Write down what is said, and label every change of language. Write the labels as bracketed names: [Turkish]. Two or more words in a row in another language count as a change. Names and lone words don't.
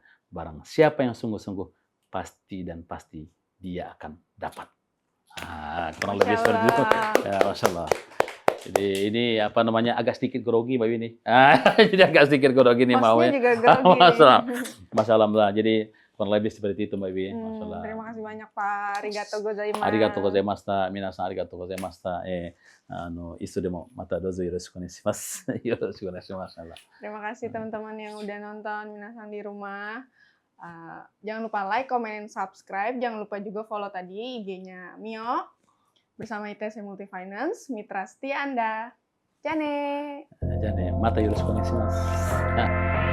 [Indonesian] Barang siapa yang sungguh-sungguh pasti dia akan dapat. Kurang lebih seperti itu. Ya, masyaallah. Jadi ini apa namanya agak sedikit grogi Mbak Wini. Jadi agak sedikit grogi nih mau ya. Juga grogi. Masalah. Jadi kurang lebih seperti itu Mbak Wi. Terima kasih banyak Pak. [Japanese] ありがとうございます. ありがとうございました。皆さんありがとうございました。いつでもまたどうぞよろしくお願いします. よろしくお願いします. [Indonesian] Terima kasih teman-teman yang udah nonton Minasan di rumah. Jangan lupa [English] like, comment, and subscribe. [Indonesian] Jangan lupa juga follow tadi IG-nya Mio bersama ITC Multifinance, mitra setia Anda. Jane. [Japanese] またよろしくお願いします.